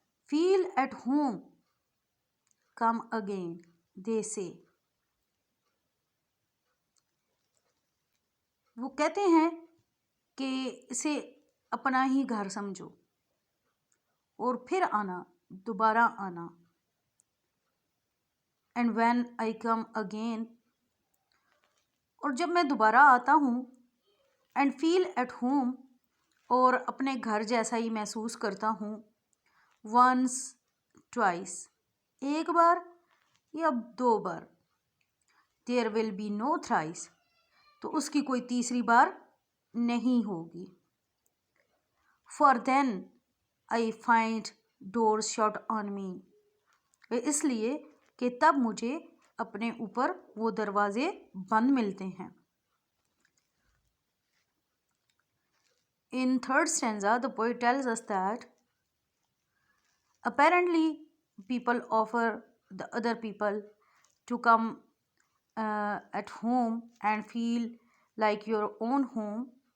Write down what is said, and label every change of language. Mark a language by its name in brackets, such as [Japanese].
[English] Feel at home, come again, they say. [Urdu] وہ کہتے ہیں کہ اسے اپنا ہی گھر سمجھو اور پھر آنا، دوبارہ آنا. [English] and when I come again, [Urdu] اور جب میں دوبارہ آتا ہوں. [English] and feel at home, [Urdu] اور اپنے گھر جیسا ہی محسوس کرتا ہوں. [English] once twice, [Urdu] ایک بار یا دو بار. [English] there will be no thrice, [Urdu] تو اس کی کوئی تیسری بار نہیں ہوگی. [English] for then I find doors shut on me, [Urdu] اس لیے کہ تب مجھے اپنے اوپر وہ دروازے بند ملتے ہیں. [English] In third stanza, the poet tells us that apparently people offer the other people to come at home and feel like your own home.